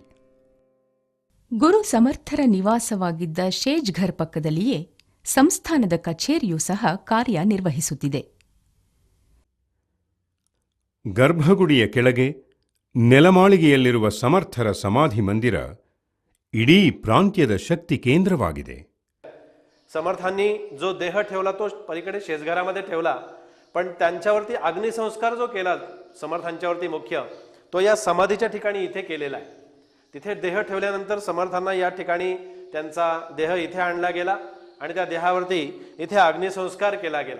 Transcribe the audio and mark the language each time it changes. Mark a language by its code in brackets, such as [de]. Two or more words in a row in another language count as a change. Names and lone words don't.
[kn] ಗುರು ಸಮರ್ಥರ ನಿವಾಸವಾಗಿದ್ದ ಶೇಜ್ಘರ್ ಪಕ್ಕದಲ್ಲಿಯೇ ಸಂಸ್ಥಾನದ ಕಚೇರಿಯೂ ಸಹ ಕಾರ್ಯನಿರ್ವಹಿಸುತ್ತಿದೆ. ಗರ್ಭಗುಡಿಯ ಕೆಳಗೆ ನೆಲಮಾಳಿಗೆಯಲ್ಲಿರುವ ಸಮರ್ಥರ ಸಮಾಧಿ ಮಂದಿರ ಇಡೀ ಪ್ರಾಂತ್ಯದ ಶಕ್ತಿ ಕೇಂದ್ರವಾಗಿದೆ. [mr] समर्थांनी जो देह ठेवला तो पलीकडे शेजघरामध्ये ठेवला, पण त्यांच्यावरती अग्निसंस्कार जो केला समर्थांच्यावरती मुख्य, तो या समाधीच्या ठिकाणी इथे केलेला आहे. तिथे देह ठेवल्यानंतर समर्थांना या ठिकाणी त्यांचा देह इथे आणला गेला आणि त्या देहावरती इथे अग्निसंस्कार केला गेला.